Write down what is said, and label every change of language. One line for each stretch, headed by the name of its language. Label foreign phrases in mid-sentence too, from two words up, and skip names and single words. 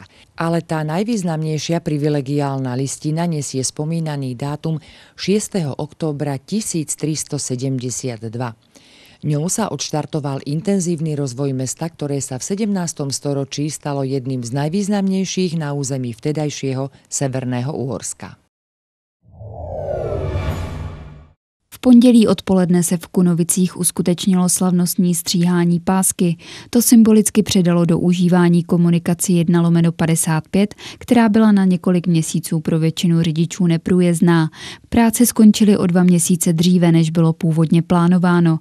Slovak: Ale tá najvýznamnejšia privilegiálna listina nesie spomínaný dátum 6. októbra 1372. Ňou sa odštartoval intenzívny rozvoj mesta, ktoré sa v 17. storočí stalo jedným z najvýznamnejších na území vtedajšieho Severného Uhorska.
Czech: V pondělí odpoledne se v Kunovicích uskutečnilo slavnostní stříhání pásky. To symbolicky předalo do užívání komunikaci 1/55, která byla na několik měsíců pro většinu řidičů neprůjezdná. Práce skončily o 2 měsíce dříve, než bylo původně plánováno.